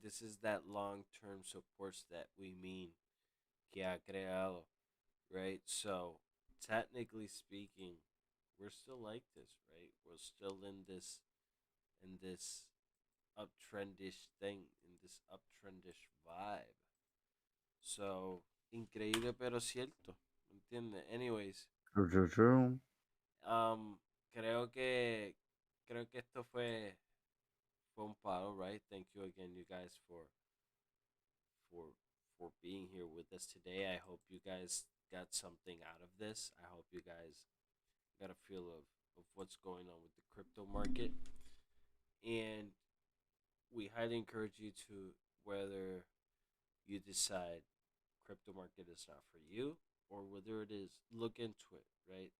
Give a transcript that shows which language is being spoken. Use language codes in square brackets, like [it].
[en] This is that long term supports that we mean [es] que ha creado, [en] right? So, technically speaking, we're still like this, right? We're still in this uptrendish thing, in this uptrendish vibe. [es] So, increíble pero cierto, ¿entiendes? [en] Anyways, True, true, true. [es] um, creo que creo que esto fue un palo, right? [en] Thank you again, you guys, for for being here with us today. I hope you guys got something out of this. I hope you guys got a feel of what's going on with the crypto market. And we highly encourage you to, whether you decide crypto market is not for you or whether it is, look into it, right?